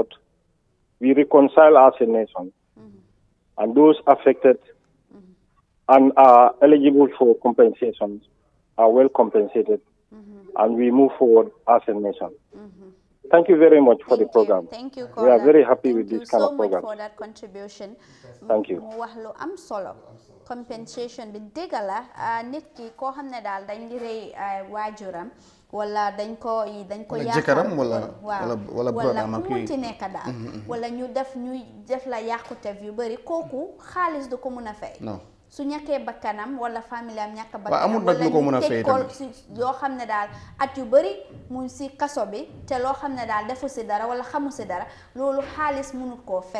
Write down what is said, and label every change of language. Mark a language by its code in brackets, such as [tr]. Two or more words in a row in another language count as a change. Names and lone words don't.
[en] We reconcile as a nation, and those affected and are eligible for compensations are well compensated, and we move forward as a nation. Thank you very much for the program. Thank you, we are very happy with this kind of program. Thank you so much for that contribution. Thank you. [wo] mu wax lu am solo compensation bi dëgg la nit ki koo xam ne daal dañ di rey waajuram wala dañ ko jëkkëram wala ku munti nekk daal wala ñu def la yàqute yu bëri kooku xaalis du ko mun a fay su ñàkkee bakkanam wala famille am ñàkk bakkanam wala ñu tëj ko si loo xam ne daal at yu bëri mu si kaso bi te loo xam ne daal defu si dara wala xamu si dara loolu xaalis mënut koo fay